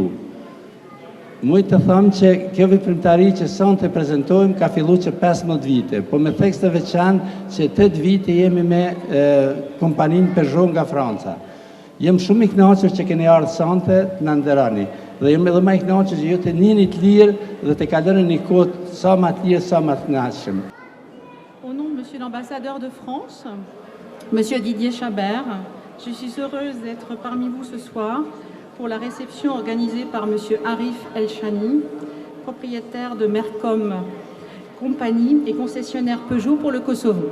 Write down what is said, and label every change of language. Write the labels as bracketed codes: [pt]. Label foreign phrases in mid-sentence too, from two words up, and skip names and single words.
[sq] Muj të thëmë që kjo veprimtari që sonë të prezentojmë ka fillu që 15 vite, po me tekst të veçan që 8 vite jemi me kompaninë Peugeot nga Franca. Jem shumë i knaqër që keni ardhë sonte të në nderani, dhe jem edhe ma i knaqër që ju të njëni të lirë dhe të kalërë një kohë sa ma të lirë, sa ma të knaqëshëm. [fr] Au nom de Monsieur l'ambassadeur de France, Monsieur Didier Chabert, je suis heureuse d'être parmi vous ce soir pour la réception organisée par Monsieur Arif Elchani, propriétaire de Mercom Compagnie et concessionnaire Peugeot pour le Kosovo.